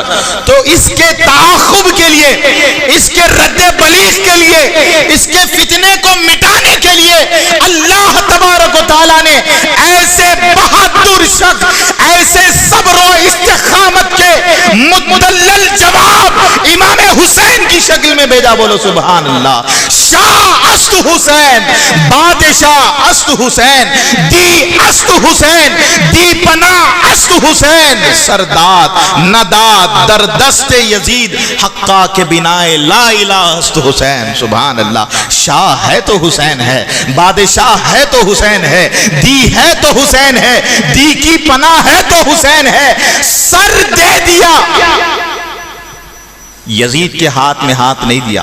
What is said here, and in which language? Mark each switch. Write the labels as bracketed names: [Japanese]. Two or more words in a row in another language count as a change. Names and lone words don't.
[Urdu] تو اس کے تعاقب کے لیے، اس کے رد بلیغ کے لیے، اس کے فتنے کو مٹانے کے لیے اللہ [Arabic] تبارک و تعالیٰ [Urdu] نے ایسے بہادر شخص، ایسے صبر و استقامت کے مدلل جواب امام حسین کی شکل میں بھیجا. بولو سبحان اللہ. [Persian] شاہ است حسین، بادشاہ است حسین، دی است حسین، دی پناہ است حسین، سرداد نداد در دست یزید، حقا کے بنائے [Arabic] لا الہ [Persian] است حسین. [Arabic] سبحان اللہ. [Urdu] شاہ ہے تو حسین ہے، بادشاہ ہے تو حسین ہے، دی ہے تو حسین ہے، دی کی پناہ ہے تو حسین ہے. سر دے دیا، یزید کے ہاتھ میں ہاتھ نہیں دیا.